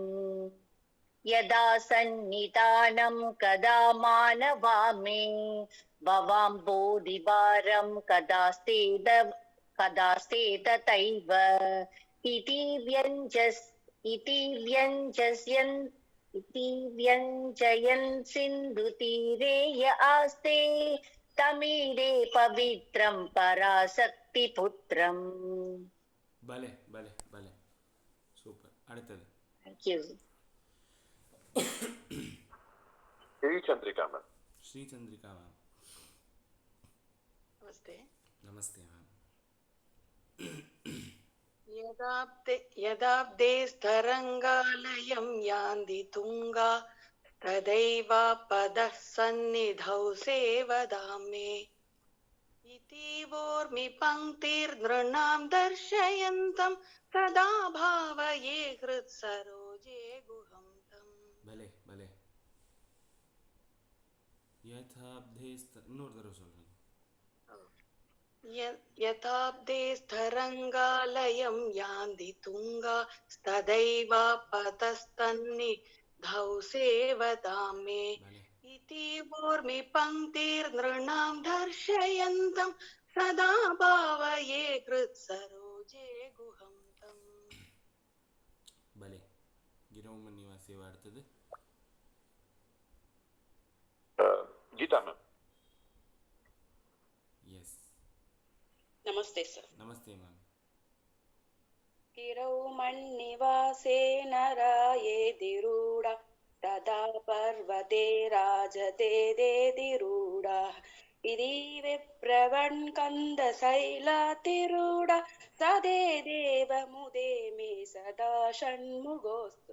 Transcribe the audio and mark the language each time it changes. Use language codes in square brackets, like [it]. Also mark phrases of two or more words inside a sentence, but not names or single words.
[sa] यदा सन्निधानं कदा मानवा मे भवाम्बोधिभारं कदास्ते तथैव इति व्यञ्जयन् सिन्धुतीरे य आस्ते तमीरे पवित्रं पराशक्तिपुत्रम्. [ta] பலே பலே பலே சூப்பர். அடுத்தது [en] Thank you. [ta] ஸ்ரீசந்திரிகா மேம். ஸ்ரீசந்திரிகா மேம். [sa] नमस्ते. [ta] நமஸ்தே மேம். [sa] यदाब्दे स्तरङ्गालयं यान्ति तुङ्गा तदैव पदः सन्निधौ सेवदामे इति वोर्मि पङ्क्तिर्नृणां दर्शयन्तं तदा भावये हृत्सरोजे गुहं तम्. [ta] பலே பலே. யதாப்தே இன்னொரு தடவை சொல்றேன். [sa] यथाब्दे स्तरङ्गालयं यान्ति तुङ्गा तदैव पतस्तन्निधौ सेवदामे [ta] பலே [sa] इति वोर्मि पङ्क्तिर्नृणां दर्शयन्तं सदा भावये हृत्सरोजे गुहं तम्. [ta] பலே. கிரௌம நிவாசியவா. அடுத்தது கீதா மேம். எஸ். [sa] नमस्ते सर. [ta] நமஸ்தே மேம். [sa] गिरौ मन्निवासे नरायेदिरूढ तदा पर्वते राजते देदिरूढ इति विप्रवन् कन्दशैलातिरूढ सदे देवमुदे मे सदा षण्मुखोऽस्तु.